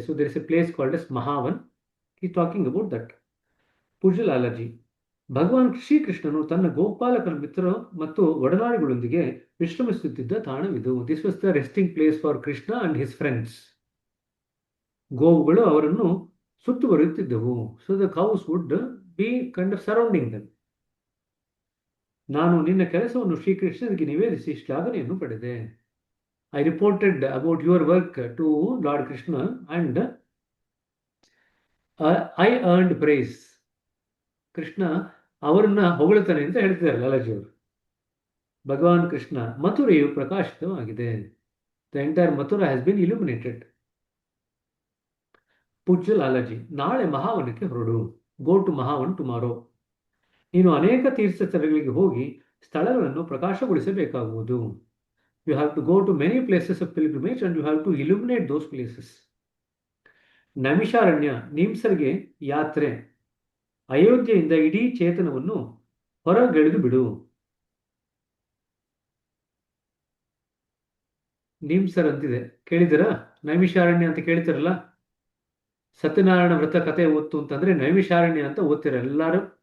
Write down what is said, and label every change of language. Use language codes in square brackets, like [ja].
[en] So there is a place called as Mahavan. He is talking about that. [kn] ಪೂಜ್ಯ ಲಾಲಾಜಿ, ಭಗವಾನ್ ಶ್ರೀಕೃಷ್ಣನು ತನ್ನ ಗೋಪಾಲಕರ ಮಿತ್ರರು ಮತ್ತು ಒಡನಾಡಿಗಳೊಂದಿಗೆ ವಿಶ್ರಮಿಸುತ್ತಿದ್ದ ತಾಣವಿದು. [en] This was the resting place for Krishna and his friends. [kn] ಗೋವುಗಳು ಅವರನ್ನು ಸುತ್ತುವರಿಯುತ್ತಿದ್ದವು. [en] So the cows would be kind of surrounding them. [kn] ನಾನು ನಿನ್ನ ಕೆಲಸವನ್ನು ಶ್ರೀಕೃಷ್ಣನಿಗೆ ನಿವೇದಿಸಿ ಶ್ಲಾಘನೆಯನ್ನು ಪಡೆದೆ. [en] I reported about your work to Lord Krishna and I earned praise. [kn] Krishna ಅವರನ್ನ ಹೊಗಳುತ್ತಾನೆ ಅಂತ ಹೇಳ್ತಿದ್ದಾರೆ ಲಾಲಾಜಿಯವರು. ಭಗವಾನ್ Krishna, ಮಥುರೆಯು ಪ್ರಕಾಶಿತವಾಗಿದೆ. [en] The entire Mathura has been illuminated. [kn] ಪೂಜ್ಯ ಲಾಲಾಜಿ, ನಾಳೆ ಮಹಾವನಕ್ಕೆ ಹೊರಡು. [en] Go to Mahavan tomorrow. [kn] ನೀನು ಅನೇಕ ತೀರ್ಥಸ್ಥಳಗಳಿಗೆ ಹೋಗಿ ಸ್ಥಳಗಳನ್ನು ಪ್ರಕಾಶಗೊಳಿಸಬೇಕಾಗುವುದು. [en] You have to go to many places of pilgrimage and you have to illuminate those places. [kn] Naimisharanya, ನಿಮ್ಸರ್ಗೆ ಯಾತ್ರೆ. ಅಯೋಧ್ಯೆಯಿಂದ ಇಡೀ ಚೇತನವನ್ನು ಹೊರಗೆಳೆದು ಬಿಡು. ನಿಮ್ಸರ್ ಅಂತಿದೆ, ಕೇಳಿದಿರಾ? ನೈಮಿಷಾರಣ್ಯ ಅಂತ ಕೇಳ್ತಿರಲ್ಲ. ಸತ್ಯನಾರಾಯಣ ವ್ರತ ಕಥೆ ಓದ್ತು ಅಂತಂದ್ರೆ ನೈಮಿಷಾರಣ್ಯ ಅಂತ ಓದ್ತಿರ ಎಲ್ಲರೂ.